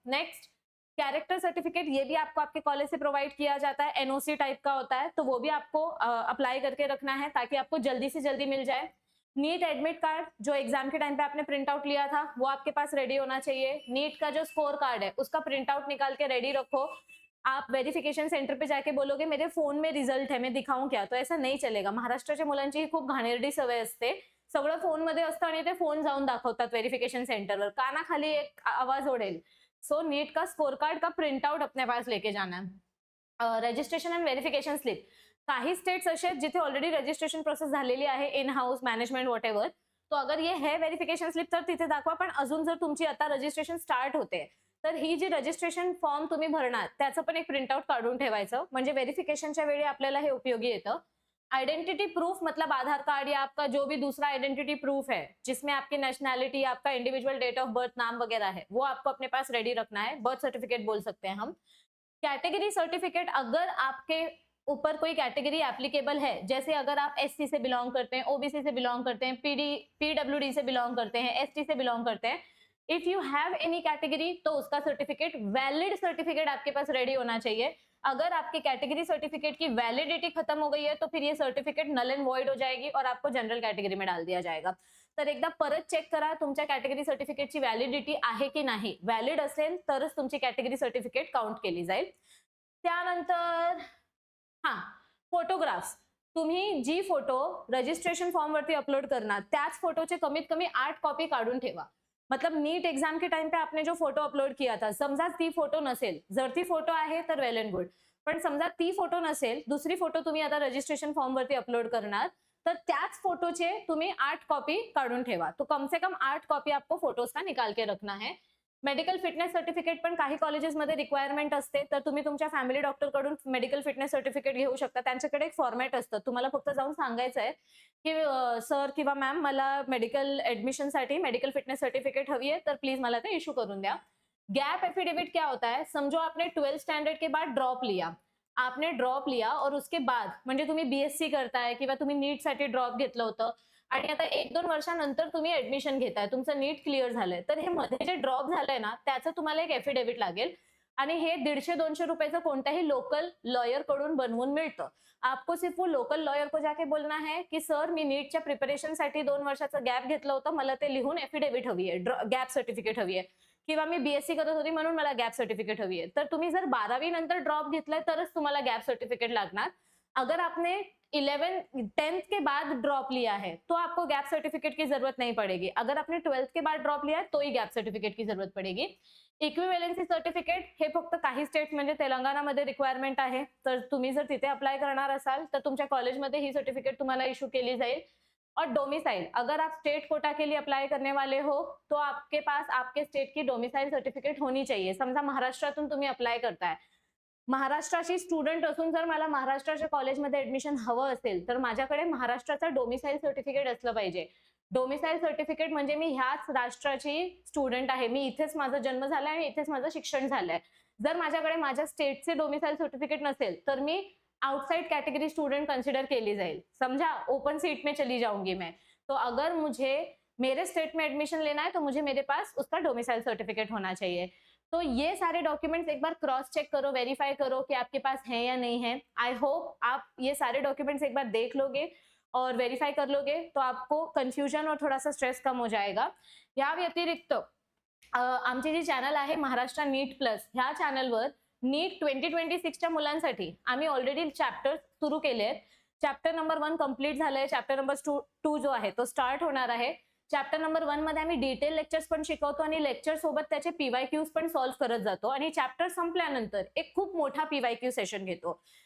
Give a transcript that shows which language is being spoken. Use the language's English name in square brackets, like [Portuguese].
[Hindi] Next, character certificate, ये भी आपको आपके कॉलेज से प्रोवाइड किया जाता है, एनओसी टाइप का होता है, तो वो भी आपको अप्लाई करके रखना है ताकि आपको जल्दी से जल्दी मिल जाए। नीट एडमिट कार्ड, जो एग्जाम के टाइम पे आपने प्रिंट आउट लिया था, वो आपके पास रेडी होना चाहिए। नीट का जो स्कोर कार्ड है उसका प्रिंट आउट निकाल के रेडी रखो। आप वेरिफिकेशन सेंटर पे जाके बोलोगे मेरे फोन में रिझल्ट है, मैं दिखाऊं क्या, तो ऐसा नाही चलेगा। [Marathi] महाराष्ट्राच्या मुलांची खूप घाणेरडी सवय असते, सगळं फोन मध्ये असतं आणि ते फोन जाऊन दाखवतात वेरिफिकेशन सेंटरवर, कानाखाली एक आवाज ओढेल। [Hindi] सो नीट का स्कोर कार्ड का प्रिंट आउट अपने पास लेके जाना है। [Marathi] रजिस्ट्रेशन एंड वेरिफिकेशन स्लिप, काही स्टेट्स असे आहेत जिथे ऑलरेडी रजिस्ट्रेशन प्रोसेस झालेली आहे, इन हाऊस मॅनेजमेंट वॉटेवर, [Hindi] तो अगर ये है वेरिफिकेशन स्लिप [Marathi] तर तिथे दाखवा। पण अजून जर तुमची आता रजिस्ट्रेशन स्टार्ट होते तर ही जी रजिस्ट्रेशन फॉर्म तुम्ही भरणार त्याचं पण एक प्रिंटआउट काढून ठेवायचं, म्हणजे व्हेरिफिकेशनच्या वेळी आपल्याला हे उपयोगी येतं। [Hindi] आइडेंटिटी प्रूफ मतलब आधार कार्ड या आपका जो भी दूसरा आइडेंटिटी प्रूफ है जिसमें आपकी नेशनैलिटी, आपका इंडिविजुअल डेट ऑफ बर्थ, नाम वगैरह है, वो आपको अपने पास रेडी रखना है। बर्थ सर्टिफिकेट बोल सकते हैं हम। कैटेगरी सर्टिफिकेट, अगर आपके ऊपर कोई कैटेगरी एप्लीकेबल है, जैसे अगर आप एससी से बिलोंग करते हैं, ओबीसी से बिलोंग करते हैं, पीडब्ल्यूडी से बिलोंग करते हैं, एसटी से बिलोंग करते हैं, [English] if you have any category [Hindi] तो उसका सर्टिफिकेट, वैलिड सर्टिफिकेट आपके पास रेडी होना चाहिए। अगर आपकी कैटेगरी सर्टिफिकेट की वैलिडिटी खत्म हो गई है तो फिर ये सर्टिफिकेट [English] null and void [Hindi] हो जाएगी और आपको जनरल कैटेगरी में डाल दिया जाएगा। [Marathi] तर एकदा परत चेक करा तुमच्या कैटेगरी सर्टिफिकेटची व्हॅलिडिटी आहे की नाही। व्हॅलिड असेल तरच तुमची कैटेगरी सर्टिफिकेट काउंट केली जाईल। त्यानंतर फोटोग्राफ्स, तुम्ही जी फोटो रजिस्ट्रेशन फॉर्म वरती अपलोड करणार त्याच फोटोचे कमीत कमी 8 कॉपी काढून ठेवा। [Hindi] मतलब नीट एग्जाम के टाइम पे आपने जो फोटो अपलोड किया था, [Marathi] समजा ती फोटो नसेल, जर ती फोटो आहे तर [English] well and good, [Marathi] पण समजा ती फोटो नसेल, दुसरी फोटो तुम्ही आता रजिस्ट्रेशन फॉर्म वरती अपलोड करणार, तर त्याच फोटोचे तुम्ही 8 कॉपी काढून ठेवा. [Hindi] तो कम से कम 8 कॉपी आपको फोटोज का निकाल के रखना है. [Marathi] मेडिकल फिटनेस सर्टिफिकेट पण काही कॉलेजेसमध्ये रिक्वायरमेंट असते, तर तुम्ही तुमच्या फॅमिली डॉक्टर कडून मेडिकल फिटनेस सर्टिफिकेट घेऊ शकता. त्यांच्याकडे एक फॉर्मॅट असतं, तुम्हाला फक्त जाऊन सांगायचं आहे की सर किंवा मॅम मला मेडिकल ऍडमिशनसाठी मेडिकल फिटनेस सर्टिफिकेट हवी है, तर प्लीज मला ते इशू करून द्या. [Hindi] गैप एफिडेविट क्या होता है, समझो आपने 12th स्टैंडर्ड के बाद ड्रॉप लिया, आपने ड्रॉप लिया और उसके बाद [Marathi] म्हणजे तुम्ही बीएससी करताय किंवा तुम्ही नीट साठी ड्रॉप घेतलं होतं आणि आता 1-2 वर्षानंतर तुम्ही ऍडमिशन घेताय, तुमचं नीट क्लिअर झालंय, तर हे मध्ये जे ड्रॉप झालंय ना, त्याचं तुम्हाला एक एफिडेविट लागेल आणि हे 150-200 रुपयाचं कोणत्याही लोकल लॉयर कडून बनवून मिळतं. [Hindi] आपको सिर्फ वो लोकल लॉयर को जाके बोलना है की सर [Marathi] मी नीटच्या प्रिपरेशनसाठी 2 वर्षाचं गॅप घेतलं होतं, मला ते लिहून एफिडेविट हवी आहे, गॅप सर्टिफिकेट हवी आहे किंवा मी बीएससी करत होती म्हणून मला गॅप सर्टिफिकेट हवी आहे. तर तुम्ही जर 12वी नंतर ड्रॉप घेतलाय तरच तुम्हाला गॅप सर्टिफिकेट लागणार. [Hindi] अगर आपने 10th के बाद ड्रॉप लिया है तो आपको गैप सर्टिफिकेट की जरूरत नहीं पड़ेगी. अगर आपने 12th के बाद ड्रॉप लिया है तो ही गैप सर्टिफिकेट की जरूरत पडेगी. [Marathi] इक्विव्हॅलन्सी सर्टिफिकेट हे फक्त काही स्टेट म्हणजे तेलंगणामध्ये रिक्वायरमेंट आहे, तर तुम्ही जर तिथे अप्लाय करणार असाल तर तुमच्या कॉलेजमध्ये ही सर्टिफिकेट तुम्हाला इशू केली जाईल. [Hindi] और डोमिसाइल, अगर आप स्टेट कोटा के लिए अप्लाई करने वाले हो तो आपके पास आपके स्टेट की डोमिसाइल सर्टिफिकेट होनी चाहिए. [Marathi] समजा महाराष्ट्रातून तुम्ही अप्लाय करताय, महाराष्ट्राची स्टुडंट असून जर मला महाराष्ट्राच्या कॉलेजमध्ये ऍडमिशन हवं असेल तर माझ्याकडे महाराष्ट्राचा डोमिसाइल सर्टिफिकेट असलं पाहिजे. डोमिसाइल सर्टिफिकेट म्हणजे मी ह्याच राष्ट्राची स्टुडंट आहे, मी इथेच माझा जन्म झालाय आणि इथेच माझं शिक्षण झालंय. जर माझ्याकडे माझ्या स्टेटचे डोमिसाइल सर्टिफिकेट नसेल तर मी आउटसाइड कैटेगरी स्टूडेंट कंसिडर केली जाईल. [Hindi] समझा, ओपन सीट में चली जाऊंगी मैं. तो अगर मुझे मेरे स्टेट में एडमिशन लेना है तो मुझे मेरे पास उसका डोमिसाइल सर्टिफिकेट होना चाहिए. तो ये सारे डॉक्यूमेंट्स एक बार क्रॉस चेक करो, वेरीफाई करो कि आपके पास है या नहीं है. [English] I hope [Hindi] आप ये सारे डॉक्यूमेंट्स एक बार देख लोगे और वेरीफाई कर लोगे तो आपको कंफ्यूजन और थोड़ा सा स्ट्रेस कम हो जाएगा. [Marathi] या व्यतिरिक्त आमची जी चॅनल आहे महाराष्ट्र नीट प्लस, ह्या चॅनलवर नीट 2026च्या मुलांसाठी आम्ही ऑलरेडी चॅप्टर सुरू केले आहेत. चॅप्टर नंबर 1 कंप्लीट झालंय, चॅप्टर नंबर 2 जो आहे तो स्टार्ट होणार आहे. चॅप्टर नंबर 1 मध्ये आम्ही डिटेल लेक्चर्स पण शिकवतो आणि लेक्चर सोबत त्याचे पीवायक्यूज पण सॉल्व्ह करत जातो आणि चॅप्टर संपल्यानंतर एक खूप मोठा पीवायक्यू सेशन घेतो.